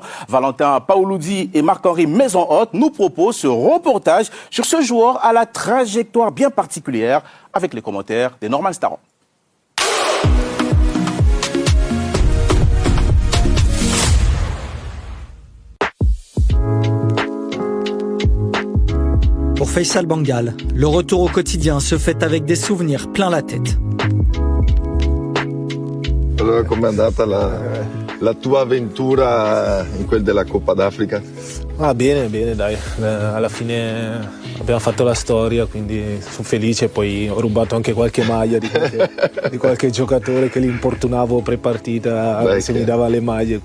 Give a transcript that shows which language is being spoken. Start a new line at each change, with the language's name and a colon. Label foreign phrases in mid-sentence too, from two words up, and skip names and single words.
French: Valentin Paoloudi et Marc-Henri Maison-Haute nous proposent ce reportage sur ce joueur à la trajectoire bien particulière avec les commentaires de Norman Staron. Pour Faisal Bangal, le retour au quotidien se fait avec des souvenirs plein la tête.
Italian: Allora, com'è andata la tua avventura in quel della Coppa d'Africa? Ah, bene, dai. Alla fine abbiamo fatto la storia, quindi sono felice. Poi ho rubato anche qualche maglia di qualche giocatore che li importunavo pre-partita se mi dava le maglie.